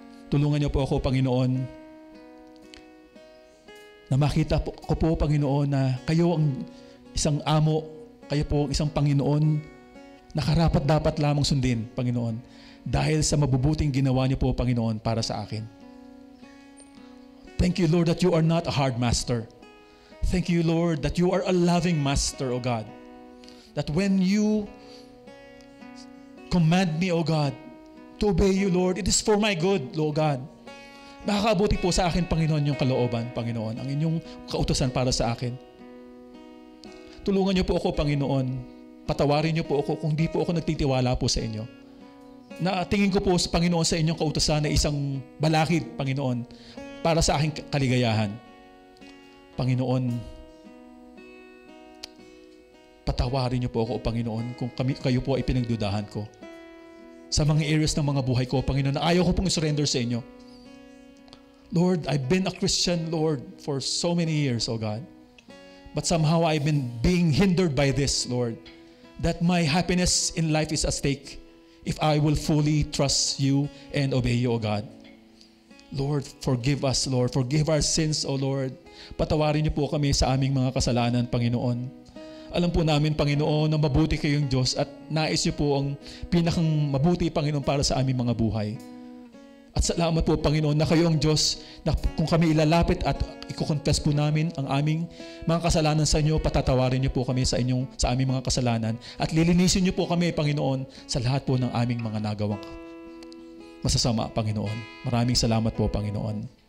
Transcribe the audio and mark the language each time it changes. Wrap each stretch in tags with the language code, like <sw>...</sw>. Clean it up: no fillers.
<tl>Tulungan niyo po ako, Panginoon, na makita ko po, Panginoon, na kayo ang isang amo, kayo po ang isang Panginoon na karapat-dapat lamang sundin, Panginoon, dahil sa mabubuting ginawa niyo po, Panginoon, para sa akin.</tl> <en>Thank you, Lord, that you are not a hard master. Thank you, Lord, that you are a loving master, O God. That when you command me, O God, to obey you, Lord, it is for my good, O God.</en> <tl>Makakabuti po sa akin, Panginoon, yung kalooban, Panginoon, ang inyong kautusan para sa akin. Tulungan niyo po ako, Panginoon. Patawarin niyo po ako kung di po ako nagtitiwala po sa inyo. Na tingin ko po, Panginoon, sa inyong kautusan na isang balakid, Panginoon, para sa aking kaligayahan. Panginoon, patawarin niyo po ako, Panginoon, kung kayo po ay pinagdudahan ko. Sa mga areas ng mga buhay ko, Panginoon, na ayaw ko pong surrender sa inyo.</tl> <en>Lord, I've been a Christian, Lord, for so many years, O God. But somehow I've been being hindered by this, Lord, that my happiness in life is at stake if I will fully trust you and obey you, O God. Lord, forgive us, Lord. Forgive our sins, O Lord.</en> <tl>Patawarin niyo po kami sa aming mga kasalanan, Panginoon. Alam po namin, Panginoon, na mabuti kayong Diyos at nais niyo po ang pinakang mabuti, Panginoon, para sa aming mga buhay. At salamat po, Panginoon, na kayo ang Diyos na kung kami ilalapit at i-confess po namin ang aming mga kasalanan sa inyo, patatawarin niyo po kami sa aming mga kasalanan at lilinisin niyo po kami, Panginoon, sa lahat po ng aming mga nagawang masasama, Panginoon. Maraming salamat po, Panginoon.</tl>